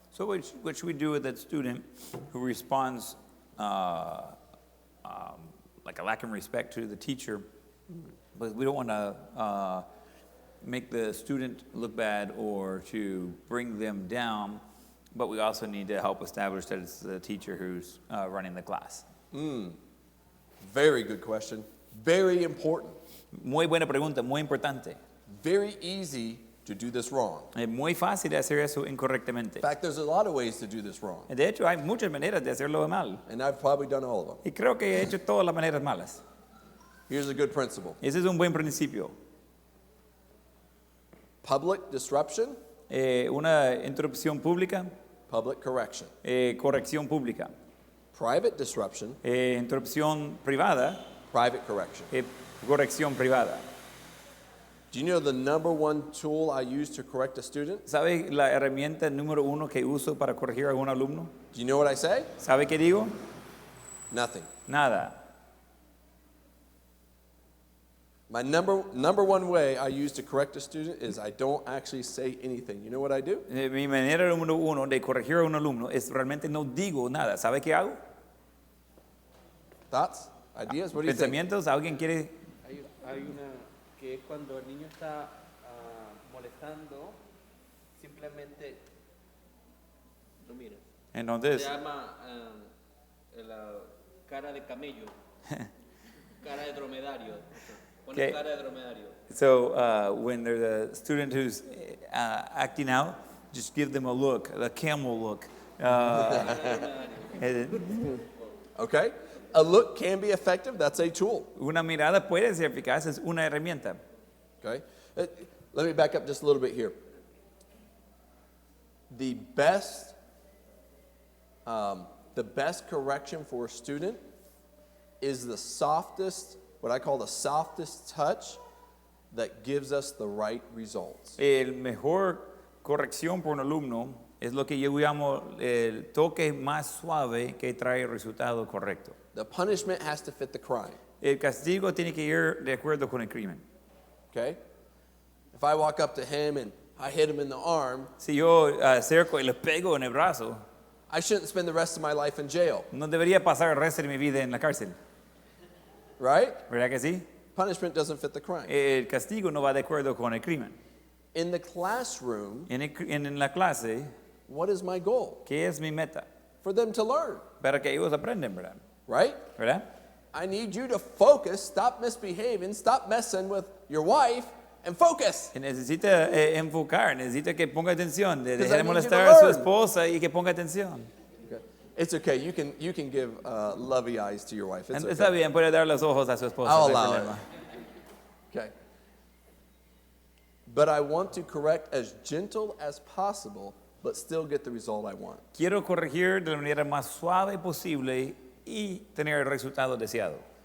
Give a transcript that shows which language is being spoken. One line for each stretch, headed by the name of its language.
English: So what should we do with that student who responds like a lack of respect to the teacher? But we don't want to make the student look bad or to bring them down, but we also need to help establish that it's the teacher who's running the class. Very good question. Very important.
Spanish: Muy buena pregunta, muy importante.
English: Very easy to do this wrong.
Spanish: Es muy fácil de hacer eso incorrectamente.
English: In fact, there's a lot of ways to do this wrong.
Spanish: De hecho, hay muchas maneras de hacerlo mal.
English: And I've probably done all of them.
Spanish: Y creo que he hecho todas las maneras malas.
English: Here's a good principle.
Spanish: Ese es un buen principio.
English: Public disruption,
Spanish: Una interrupción pública,
English: public correction.
Spanish: corrección pública.
English: Private disruption,
Spanish: Interrupción privada,
English: private correction.
Spanish: corrección privada.
English: Do you know the number one tool I use to correct a student?
Spanish: ¿Sabe la herramienta número uno que uso para corregir a algún alumno?
English: Do you know what I say?
Spanish: ¿Sabe qué digo?
English: Nothing.
Spanish: Nada.
English: My number one way I use to correct a student is I don't actually say anything. You know what I do?
Spanish: Mi manera número uno de corregir a un alumno es realmente no digo nada. ¿Sabe qué hago?
English: Thoughts? Ideas? What do you think?
Spanish: ¿Pensamientos? ¿Alguien quiere? Hay una que es cuando el niño está molestando, simplemente lo mira. Entonces, Se llama la cara de camello, cara de dromedario. Pone ¿Qué? cara de dromedario.
English: so when there's a student who's acting out, just give them a look, a camel look.
Spanish: Cara de dromedario.
English: Okay? A look can be effective. That's a tool.
Spanish: Una mirada puede ser eficaz, es una herramienta.
English: Okay? Let me back up just a little bit here. The best correction for a student is the softest, what I call the softest touch that gives us the right results.
Spanish: El mejor corrección por un alumno es lo que yo llamo el toque más suave que trae el resultado correcto.
English: The punishment has to fit the crime.
Spanish: El castigo tiene que ir de acuerdo con el crimen.
English: Okay? If I walk up to him and I hit him in the arm,
Spanish: Si yo acerco y le pego en el brazo,
English: I shouldn't spend the rest of my life in jail,
Spanish: no debería pasar el resto de mi vida en la cárcel.
English: right?
Spanish: ¿Verdad que sí?
English: Punishment doesn't fit the crime.
Spanish: El castigo no va de acuerdo con el crimen.
English: In the classroom,
Spanish: En la clase,
English: what is my goal?
Spanish: ¿qué es mi meta?
English: For them to learn,
Spanish: Para que ellos aprendan, ¿verdad?
English: right?
Spanish: ¿Verdad?
English: I need you to focus, stop misbehaving, stop messing with your wife, and focus.
Spanish: Y necesita enfocar, necesita que ponga atención, de
English: Because
Spanish: dejar
English: I
Spanish: molestar a su
English: learn.
Spanish: esposa y que ponga atención.
English: Okay. It's okay. You can give lovey eyes to your wife. It's
Spanish: Está
English: okay.
Spanish: bien, puede dar los ojos a su esposa.
English: I'll
Spanish: no hay
English: allow it.
Spanish: problema.
English: Okay. But I want to correct as gentle as possible, but still get the result I want.
Spanish: Quiero corregir de la manera más suave posible y tener el resultado deseado.